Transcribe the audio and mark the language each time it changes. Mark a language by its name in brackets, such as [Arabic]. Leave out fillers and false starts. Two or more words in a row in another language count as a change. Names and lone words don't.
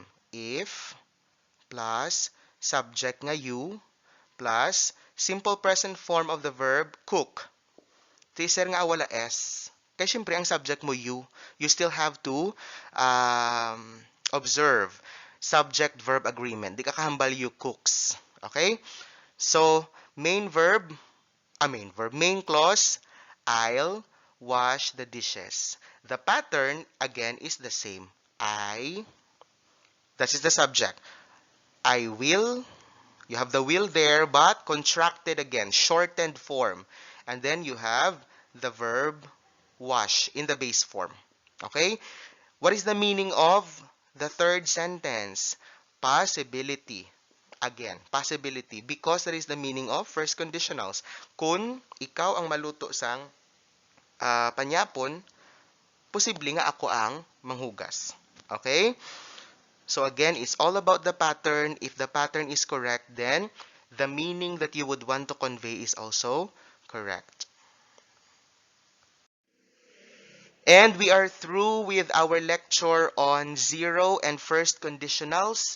[English] If plus subject nga you plus simple present form of the verb cook. [Hiligaynon] Teaser nga wala S. Kaya syempre ang subject mo [English] you still have to observe subject-verb agreement. [Hiligaynon] Di ka kahambal [English] you cooks. [Hiligaynon] Okay? [English] So, main clause, I'll wash the dishes. The pattern, again, is the same. That is the subject. I will, you have the will there, but contracted again, shortened form. And then you have the verb wash in the base form. Okay? What is the meaning of the third sentence? Possibility. Again, possibility. Because that is the meaning of first conditionals. [Hiligaynon] Kung ikaw ang maluto sang panyapon, posible nga ako ang manghugas. [English] Okay? So again, it's all about the pattern. If the pattern is correct, then the meaning that you would want to convey is also correct. And we are through with our lecture on zero and first conditionals.